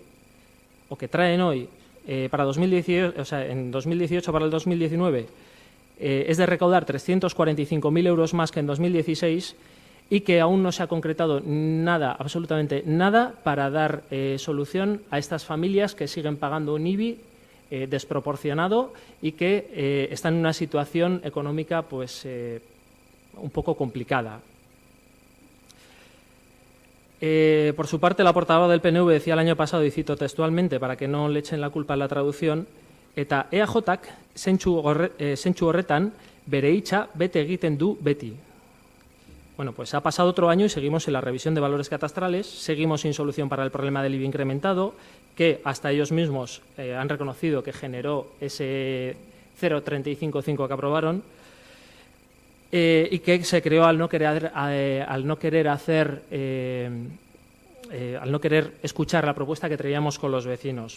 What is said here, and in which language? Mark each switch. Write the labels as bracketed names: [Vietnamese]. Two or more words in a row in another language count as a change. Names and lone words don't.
[Spanish] o que traen hoy, para 2018, o sea, en 2018 para el 2019, es de recaudar 345.000 euros más que en 2016 y que aún no se ha concretado nada, absolutamente nada, para dar solución a estas familias que siguen pagando un IBI desproporcionado y que están en una situación económica pues un poco complicada. Por su parte, la portavoz del PNV decía el año pasado, y cito textualmente para que no le echen la culpa a la traducción, [Basque] eta EAJak zentzu horretan bere hitza bete egiten du beti. [Spanish] Bueno, pues ha pasado otro año y seguimos en la revisión de valores catastrales, seguimos sin solución para el problema del IBI incrementado, que hasta ellos mismos han reconocido que generó ese 0,355 que aprobaron, y que se creó al no querer escuchar la propuesta que traíamos con los vecinos.